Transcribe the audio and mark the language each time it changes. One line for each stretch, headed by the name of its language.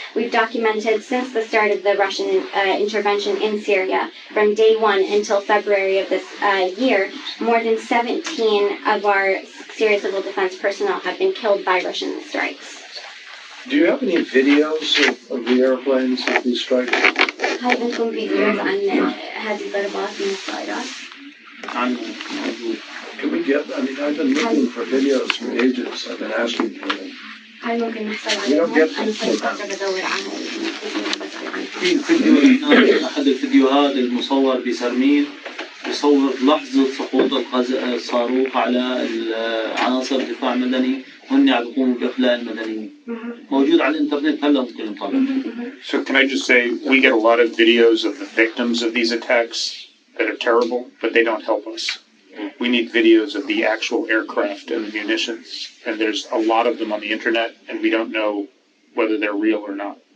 English: We've documented since the start of the Russian intervention in Syria, from day one until February of this year, more than 17 of our Syrian civil defense personnel have been killed by Russian strikes. Do you have any videos of the airplanes of these strikes?
Arabic: هل عندكم فيديوز عن هذه الضربات من الطائرات؟
English: Can we get, I mean, I've been looking for videos for ages. I've been asking for them.
Arabic: هل ممكن نحصل
English: We don't get
Arabic: عليهم؟ أنا
English: them.
Arabic: صرت بدور عنها. في فيديو أحد الفيديوهات المصور بسرمين يصور لحظة سقوط الصاروخ على عناصر الدفاع المدني وهن عم يقوموا بإخلاء المدنيين. موجود على الإنترنت هلا ممكن نطلع.
English: So can I just say, we get a lot of videos of the victims of these attacks that are terrible, but they don't help us. We need videos of the actual aircraft and the munitions, and there's a lot of them on the internet, and we don't know whether they're real or not.